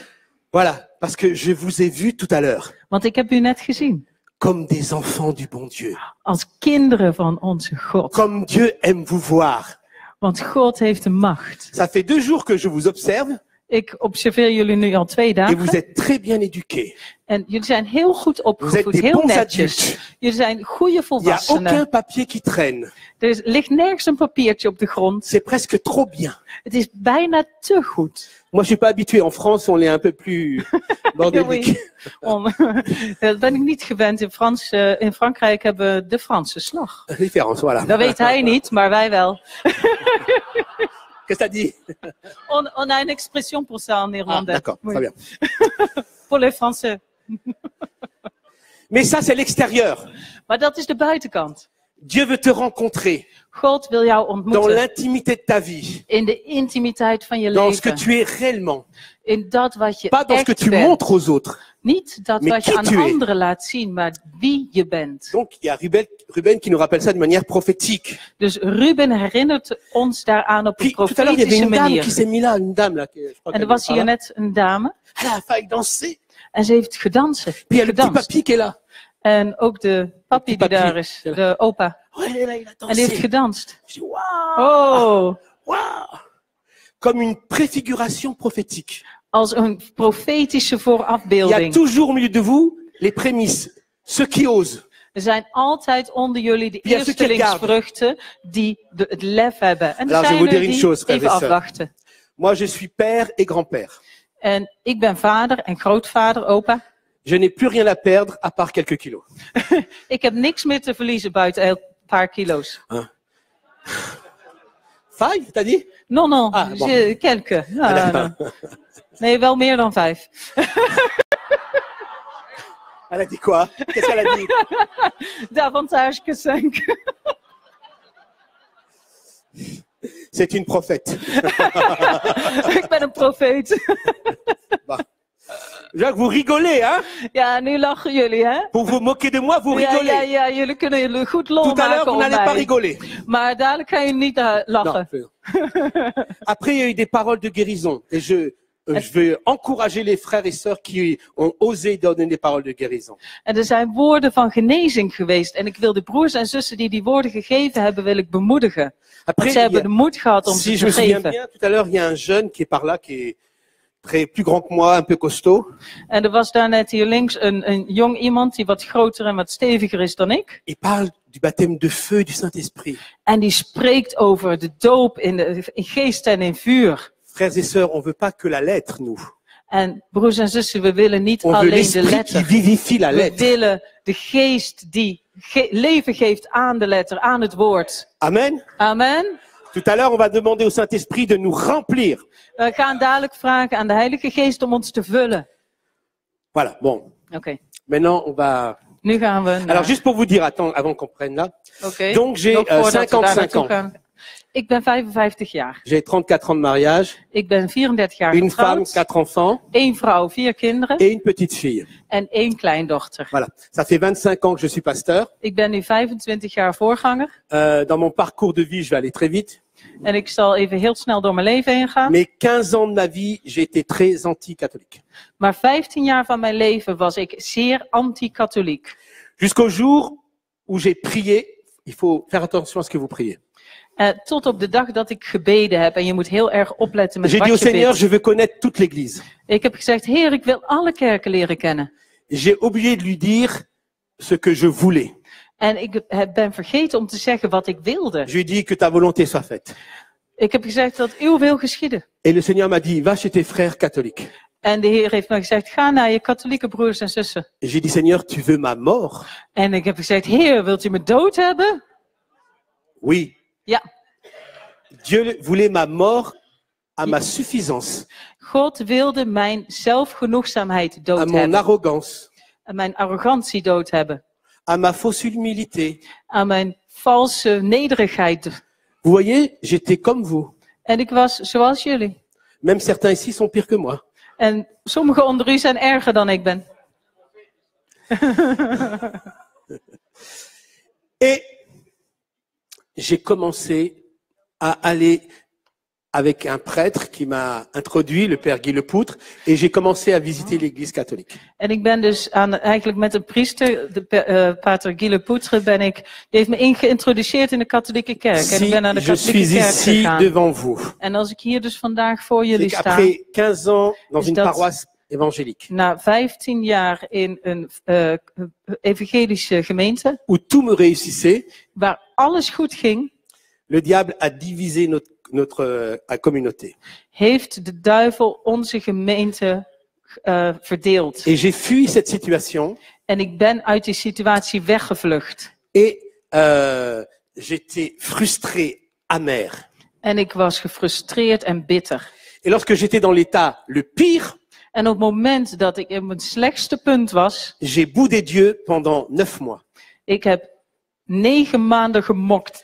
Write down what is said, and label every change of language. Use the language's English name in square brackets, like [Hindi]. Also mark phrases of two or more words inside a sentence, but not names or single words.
[French] Voilà, parce que je vous ai vu tout à l'heure [Dutch] Want ik heb u net gezien. [French] comme des enfants du bon Dieu. [Dutch] Als kinderen van onze God. [French] Comme Dieu aime vous voir. [Dutch] Want God heeft de macht. [French] Ça fait 2 jours que je vous observe [Dutch] Ik observeer jullie nu al 2 [French] et vous [Dutch] dagen. [French] êtes très bien éduqués. [Dutch] En jullie zijn heel goed [French] Vous êtes [Dutch] opgevoed. [French] des [Dutch] Heel [French] bons [Dutch] netjes. [French] adultes. [Dutch] Jullie zijn goede [French] Il n'y a [Dutch] volwassenen. [French] aucun papier qui traîne. [Dutch] Er ligt nergens een papiertje op de grond. [French] C'est presque trop bien. [Dutch] Het is bijna te goed. [French] Moi, je suis pas habitué. En France, on est un peu plus bordélique. [Dutch] Dat ben ik niet gewend. In Frankrijk hebben we de Franse slag. [French] Différence, voilà. [Dutch] Dat weet hij niet, maar wij wel. [French] Qu'est-ce que t'as dit? On a une expression pour ça en Ah, néerlandais. d'accord, Oui. très bien. Pour les Français. Mais ça, c'est l'extérieur. [Dutch] Maar dat is de buitenkant. [French] Dieu veut te rencontrer [Dutch] God wil jou [French] dans [Dutch] ontmoeten. [French] l'intimité de ta vie, [Dutch] In de intimiteit van je [French] dans ce que [Dutch] leven. [French] tu es réellement, [Dutch] In dat wat je [French] pas dans ce que [Dutch] echt [French] tu [Dutch] bent. [French] montres aux autres. [Dutch] Niet dat [French] Mais [Dutch] wat je [French] qui [Dutch] aan [French] tu es. [Dutch] anderen laat zien, maar wie je bent. [French] Donc, il y a Ruben qui nous rappelle ça de manière prophétique. [Dutch] Dus Ruben herinnert ons daaraan op een [French] Puis, tout à l'heure, il y avait [Dutch] profetische [French] une dame qui [Dutch] manier. [French] s'est mise là, une dame là. Je crois [Dutch] En [French] qu'elle [Dutch] er was [French] est par [Dutch] hier [French] là. [Dutch] net een dame. [French] Elle a failli danser. [Dutch] En ze heeft gedanst. [French] Puis il y a le petit [Dutch] gedanst. [French] papy qui est là. [Dutch] En ook de papi die [French] papi. [Dutch] daar is. De opa. [French] Ouais, elle est là, il a [Dutch] En die heeft [French] dansé. [Dutch] gedanst. [French] Je dis, waouh, [Dutch] Oh. [French] waouh. Comme une préfiguration prophétique. [Dutch] Als een profetische [French] Il y a [Dutch] voorafbeelding. [French] toujours au milieu de vous les prémices, ceux qui osent. [Dutch] Er zijn altijd onder jullie de Wie heeft het eerstelingsvruchten die het lef hebben. En er [French] Alors, je [Dutch] zijn [French] vous [Dutch] er [French] dire une [Dutch] die [French] chose, frères [Dutch] even [French] et sœurs. [Dutch] afwachten. [French] Moi, je suis père et grand-père. [Dutch] En ik ben vader en grootvader, opa. [French] Je n'ai plus rien à perdre à part quelques kilos. [Dutch] Ik heb niks meer te verliezen buiten een paar kilo's. [French] Five, t'as dit? Non, non, Ah, bon. quelques. [Dutch] Ja, nee, wel meer dan 5. [French] Elle a dit quoi? Qu'est-ce qu'elle a dit? Davantage que 5. C'est une prophète. [Dutch] Ik ben een profeet. [French] Jacques, vous rigolez, hein? [Dutch] Ja, nu lachen jullie, hè? [French] Pour vous moquer de moi, vous [Dutch] Ja, [French] rigolez. [Dutch] ja, jullie kunnen jullie goed lol [French] Tout à l'heure, [Dutch] maken [French] vous [Dutch] om [French] n'allez pas [Dutch] mij. [French] rigoler. [Dutch] Maar dadelijk gaan jullie niet lachen. [French] Non. Après, il y a eu des paroles de guérison. Et je veux encourager les frères et sœurs qui ont osé donner des paroles de guérison. [Dutch] En er zijn woorden van genezing geweest. En ik wil de broers en zussen die woorden gegeven hebben, wil ik bemoedigen. Want [French] Après, [Dutch] ze hebben de moed gehad om [French] si [Dutch] ze [French] je me [Dutch] te [French] souviens [Dutch] geven. [French] bien, tout à l'heure, il y a un jeune qui est par là, qui est plus grand que moi, un peu costaud. [Dutch] En er was daar net hier links een jong iemand die wat groter en wat steviger is dan ik. [French] Il parle du baptême de feu du Saint-Esprit. [Dutch] En die spreekt over de doop in geest en in vuur. [French] Frères et sœurs, on veut pas que la lettre, nous. [Dutch] En broers en zussen, we willen niet [French] On veut [Dutch] alleen de [French] l'esprit qui [Dutch] letter. [French] vivifie la [Dutch] We [French] lettre. [Dutch] willen de geest die leven geeft aan de letter, aan het woord. [French] Amen. [Dutch] Amen. [French] Tout à l'heure, on va demander au Saint-Esprit de nous remplir. [Dutch] We gaan dadelijk vragen aan de Heilige Geest om ons te vullen. [French] Voilà, bon. [Dutch] Oké, [French] Maintenant, on va... [Dutch] nu gaan we naar... [French] Alors, juste pour vous dire, attends, avant qu'on prenne là. [Dutch] Oké, [French] Donc, j'ai [Dutch] nog voordat we daar [French] 55 [Dutch] naartoe [French] ans. [Dutch] gaan. Ik ben 55 jaar. [French] J'ai 34 ans de mariage, [Dutch] Ik ben 34 jaar [French] une femme, [Dutch] getrouwd. [French] 4 enfants [Dutch] 1 vrouw, 4 kinderen [French] et une petite fille. [Dutch] en 1 kleindochter. [French] Voilà. Ça fait 25 ans que je suis pasteur. [Dutch] Ik ben nu 25 jaar voorganger. [French] Dans mon parcours de vie, je vais aller très vite. [Dutch] En ik zal even heel snel door mijn leven heen gaan. [French] Mais 15 ans de ma vie, j'ai été très anti-catholique. [Dutch] Maar 15 jaar van mijn leven was ik zeer anti-katholiek. [French] Jusqu'au jour où j'ai prié. Il faut faire attention à ce que vous priez. [Dutch] Tot op de dag dat ik gebeden heb. En je moet heel erg opletten met [French] J'ai dit au [Dutch] wat je [French] Seigneur, [Dutch] bidt. [French] je veux connaître toute l'Église. [Dutch] Ik heb gezegd, Heer, ik wil alle kerken leren kennen. [French] J'ai oublié de lui dire ce que je voulais. [Dutch] En ik ben vergeten om te zeggen wat ik wilde. [French] Je lui ai dit que ta volonté soit faite. [Dutch] Ik heb gezegd dat uw wil geschieden. [French] Et le Seigneur m'a dit, va chez tes frères catholiques. [Dutch] En de Heer heeft me gezegd, ga naar je katholieke broers en zussen. [French] Et j'ai dit, Seigneur, tu veux ma mort? [Dutch] En ik heb gezegd, Heer, wilt u me dood hebben? [French] Oui. [Dutch] Ja. [French] Dieu voulait ma mort à ma suffisance, [Dutch] God wilde mijn zelfgenoegzaamheid [French] à [Dutch] dood [French] mon [Dutch] hebben. [French] arrogance, [Dutch] En mijn arrogantie dood hebben. [French] à ma fausse humilité. [Dutch] Aan mijn valse nederigheid. [French] Vous voyez, j'étais comme vous. [Dutch] En ik was zoals jullie. [French] Même certains ici sont pires que moi. [Dutch] En sommigen onder u zijn erger dan ik ben. [French] Et j'ai commencé à aller avec un prêtre qui m'a introduit, le père Guy Lepoutre, et j'ai commencé à visiter l'église catholique. [Dutch] En ik ben dus eigenlijk met een priester, pater Guy Lepoutre, die heeft me geïntroduceerd in de katholieke kerk. En ik [French] Si [Dutch] ben naar de [French] je [Dutch] katholieke [French] suis [Dutch] kerk [French] ici [Dutch] gegaan. [French] devant vous, [Dutch] En als ik hier dus vandaag voor [French] c'est [Dutch] jullie sta, [French] qu'après 15 ans dans [Dutch] Is [French] une [Dutch] dat- [French] paroisse évangélique, [Dutch] na 15 jaar in een evangelische gemeente, [French] où tout me réussissait, [Dutch] waar alles goed ging, [French] le diable a divisé notre communauté. [Dutch] heeft de duivel onze gemeente verdeeld. [French] Et j'ai fui cette situation [Dutch] En ik ben uit die situatie weggevlucht. [French] et j'étais frustré, amer. [Dutch] En ik was gefrustreerd en bitter. [French] Et lorsque j'étais dans l'état le pire, [Dutch] En op het moment dat ik in mijn slechtste punt was, [French] j'ai boudé Dieu pendant 9 mois. [Dutch] ik heb 9 maanden gemokt